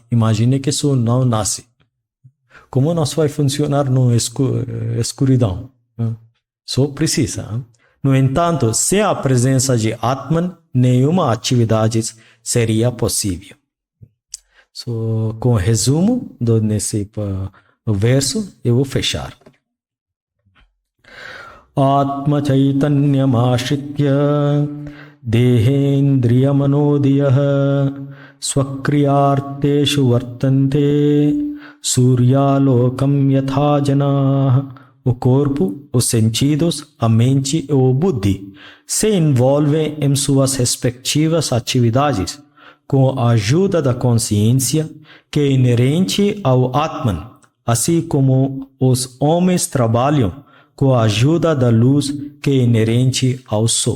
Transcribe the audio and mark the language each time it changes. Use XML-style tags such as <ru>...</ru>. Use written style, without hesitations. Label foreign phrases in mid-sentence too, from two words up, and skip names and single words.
<pt>Imagine que Só não nasce. Como nós vai funcionar no escuridão? Só precisa. No entanto, sem a presença de Atman, nenhuma atividade seria possível. Com o resumo nesse verso, eu vou fechar.</pt> <sa>Atma Chaitanyam Ashritya Dehendriya Manodiyah Swakriyarteshu Vartante Suryalokam Yatha Janah.</sa> <pt>O corpo, os sentidos, a mente e o buddhi se envolvem em suas respectivas atividades com a ajuda da consciência que é inerente ao Atman, assim como os homens trabalham com a ajuda da luz que é inerente ao Só.</pt>